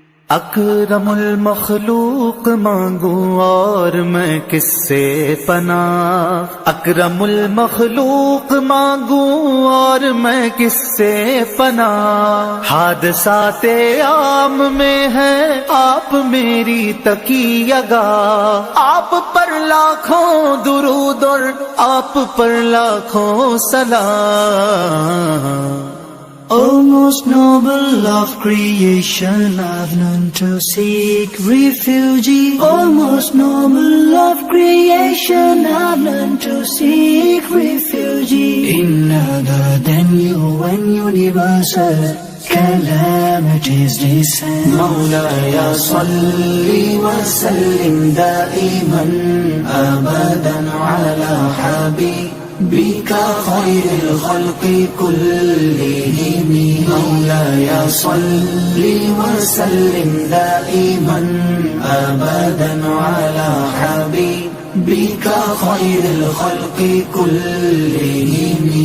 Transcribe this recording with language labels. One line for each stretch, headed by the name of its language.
Urdu: اکرم المخلوق مانگوں اور میں کس سے پناہ، اکرم المخلوق مانگوں اور میں کس سے پناہ، حادثات عام میں ہے آپ میری تکیہ گاہ، آپ پر لاکھوں درود اور آپ پر لاکھوں سلام۔
English: O most noble of creation, I've none to seek refuge. O most noble of creation, I've none to seek refuge in other than you when universal calamities descend.
Arabic: مولاي صل وسلم دائما أبدا على حبيبك خير الخلق كلهم، مولاي صل وسلم دائما أبدا على حبيبك خير الخلق كلهم.